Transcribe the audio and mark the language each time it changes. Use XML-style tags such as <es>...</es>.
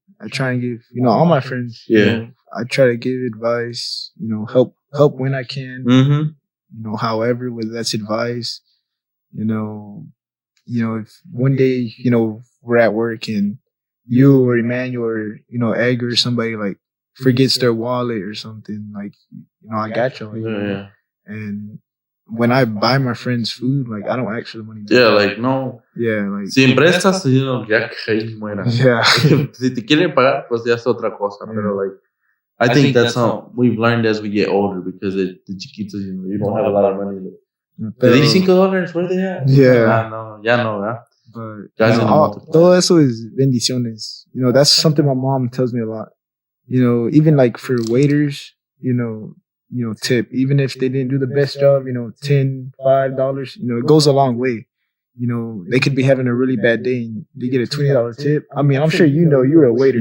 <en>I try and give, all my friends, I try to give advice, help when I can, however, whether that's advice, if one day, we're at work and you or Emmanuel or, Edgar or somebody forgets their wallet or something, I got you. Yeah. And when I buy my friends food, like I don't ask for the money. Yeah, like no. Yeah, like</en> <es>si prestas, ya que ahí muera.</es> <en>Yeah.</en> <es>Si te quieren pagar, pues ya es otra cosa.</es> <en>Yeah.</en> <es>Pero</es> <en>like, I think that's how we've learned as we get older because the chiquitos, you don't have a lot of money.</en> <es>Te di $5,</es> <en>where they at? Yeah.</en> <es>No, ya no, ¿verdad?</es> <en>But Guys</en> <es>todo eso es bendiciones.</es> <en>That's something my mom tells me a lot. Even like for waiters, tip. Even if they didn't do the best job, $10, $5, it goes a long way. They could be having a really bad day and they get a $20 tip. I mean, I'm sure you're a waiter.</en>